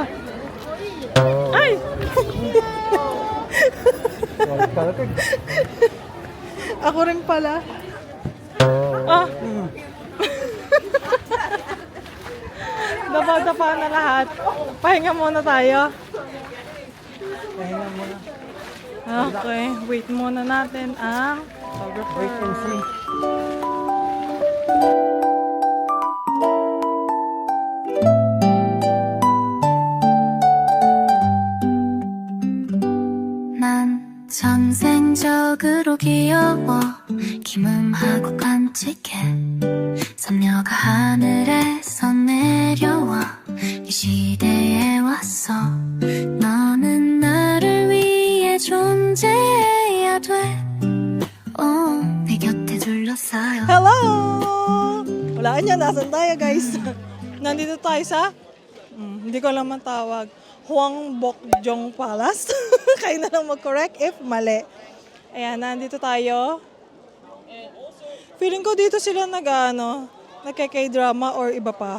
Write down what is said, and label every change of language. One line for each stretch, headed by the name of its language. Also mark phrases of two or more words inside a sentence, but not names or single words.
Filipino: Ay! Ako rin pala. Ah! Dapa-dapa na lahat. Pahinga muna tayo. Pahinga muna. Okay, wait muna natin ang
English: Wait and see.
Korean: 난 전생적으로 귀여워 김음하고 깜찍해 선녀가 하늘에서 내려와 이 시대에 왔어 너는 나를 위해 존재해야 돼내 곁에 둘러싸여
English: Hello!
Filipino: Wala niya, nasan tayo guys? Nandito tayo sa, hindi ko lang matawag, Huang Bokjong Palace. Kayo na lang mag-correct if mali. Ayan, nandito tayo. Feeling ko dito sila nagka-K-drama or iba pa.